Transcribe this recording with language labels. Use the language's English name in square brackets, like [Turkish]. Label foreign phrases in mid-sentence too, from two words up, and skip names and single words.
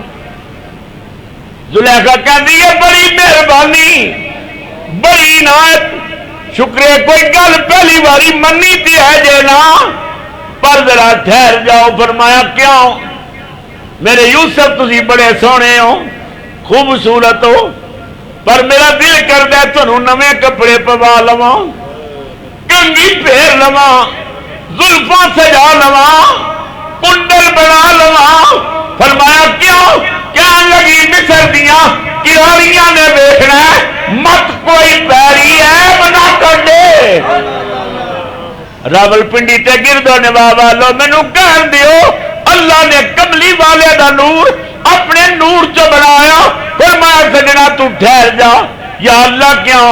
[Punjabi] زلیخا کہندی ہے بڑی مہربانی, بڑی عنایت, شکر ہے کوئی گل پہلی باری منی تے ہے جے نا, پر ذرا ٹھہر جاؤ. فرمایا کیوں؟ میرے یوسف تسی بڑے سونے ہو, خوبصورت ہو, پر میرا دل کردا ہے تھانوں نویں کپڑے پوا لواں, کنگھی پھیر لواں, زلفاں سجا لواں, کنڈل بنا لواں. فرمایا کیوں؟ کہن لگی مصر دیاں کراریاں نے ویکھنا ہے, مت کوئی پیری ہے بنا کر دے. راول پنڈی تے گردو نواز والو مینوں کہن دیو اللہ نے کملی والے دا نور اپنے نور چ بنایا, فرمایا سجنا تو ٹھہر جا، یا اللہ کیوں؟